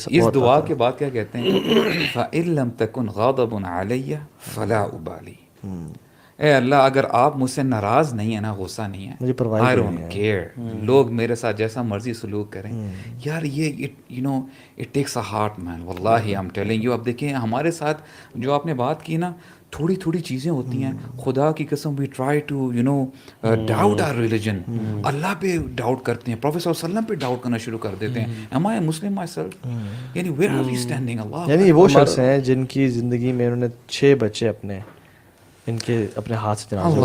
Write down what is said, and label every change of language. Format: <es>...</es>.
<ur>اس دعا کے بعد کیا کہتے ہیں,</ur> <ar>فَإِن لَمْ تَكُنْ غَاضِبٌ عَلَيَّ فَلَا أُبَالِي.</ar> <ur>اے اللہ اگر آپ مجھ سے ناراض نہیں ہیں نا, غصہ نہیں ہے, مجھے پرواہ</ur> <en>I don't care,</en> <ur>لوگ میرے ساتھ جیسا مرضی سلوک کریں. یار یہ</ur> <en>it takes a heart man, واللہ I'm telling you.</en> <ur>اب دیکھیں ہمارے ساتھ جو آپ نے بات کی نا, تھوڑی تھوڑی چیزیں ہوتی ہیں, خدا کی قسم</ur> <en>we try to doubt our religion,</en> <ur>اللہ پہ ڈاؤٹ کرتے ہیں, پروفیسر صلی اللہ علیہ وسلم پہ ڈاؤٹ کرنا شروع کر دیتے ہیں,</ur> <en>am I a Muslim myself,</en> <ur>یعنی</ur> <en>where are we standing,</en> <ur>اللہ. یعنی وہ شخص ہیں جن کی زندگی میں انہوں نے 6 بچے ان کے اپنے ہاتھ سے جنازے.</ur>